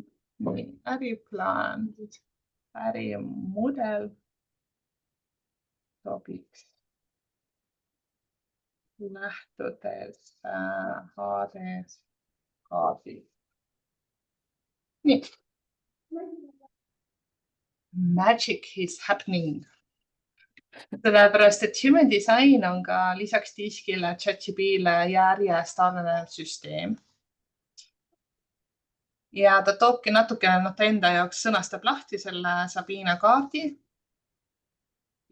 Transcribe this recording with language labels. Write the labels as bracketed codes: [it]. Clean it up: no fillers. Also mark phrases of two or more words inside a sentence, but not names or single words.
[et] Äriplaan, ärimudel sobiks lähtudes HDS kaardi. Nii. [en] Magic is happening. [et] Sellepärast, et [en] human design [et] on ka lisaks diskile, ChatGPT-le järjest arenev süsteem. Ja ta toobki natuke enda jaoks sõnastab lahti selle Sabina kaardi.